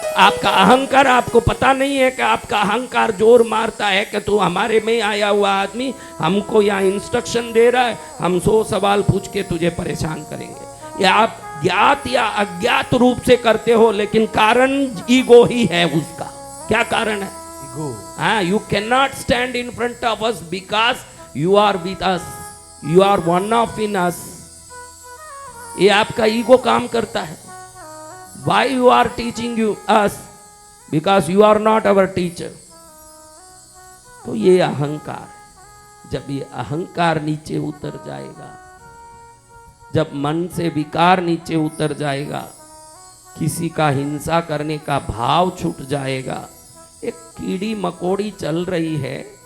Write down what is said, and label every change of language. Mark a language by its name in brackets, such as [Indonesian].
[Hindi] आपका अहंकार, आपको पता नहीं है कि आपका अहंकार जोर मारता है कि तू हमारे में ही आया हुआ आदमी हमको यहाँ इंस्ट्रक्शन दे रहा है, हम 100 सवाल पूछ के तुझे परेशान करेंगे। या आप ज्ञात या अज्ञात रूप से करते हो, लेकिन कारण ईगो ही है उसका। क्या कारण है? [English] You cannot stand in front of us because you are with us. You are one of in us. [Hindi] ये आपका ईगो काम करता है। [English] Why you are teaching you us? Because you are not our teacher. [Hindi] तो ये अहंकार है। जब ये अहंकार नीचे उतर जाएगा, जब मन से विकार नीचे उतर जाएगा, किसी का हिंसा करने का भाव छूट जाएगा। एक कीड़ी मकोड़ी चल रही है,